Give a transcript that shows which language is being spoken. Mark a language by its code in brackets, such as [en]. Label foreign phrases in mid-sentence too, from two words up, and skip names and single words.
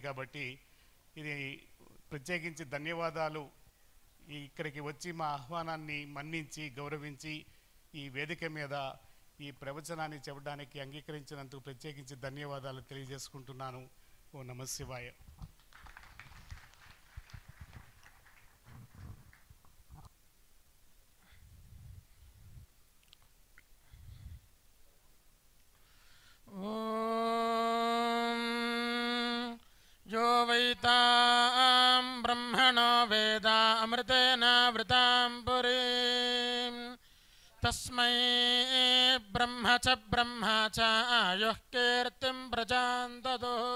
[te] కాబట్టి ఇది ప్రత్యేకించి ధన్యవాదాలు. ఇక్కడికి వచ్చి మా ఆహ్వానాన్ని మన్నించి గౌరవించి ఈ వేదిక మీద ఈ ప్రవచనాన్ని చెప్పడానికి అంగీకరించినందుకు ప్రత్యేకించి ధన్యవాదాలు తెలియజేసుకుంటున్నాను. [sa] ఓ నమః శివాయ. यो वैतां ब्रह्मणो वेदा अमृतेन वृतां पुरीं तस्मै ब्रह्म च आयुः कीर्तिं प्रजां ददो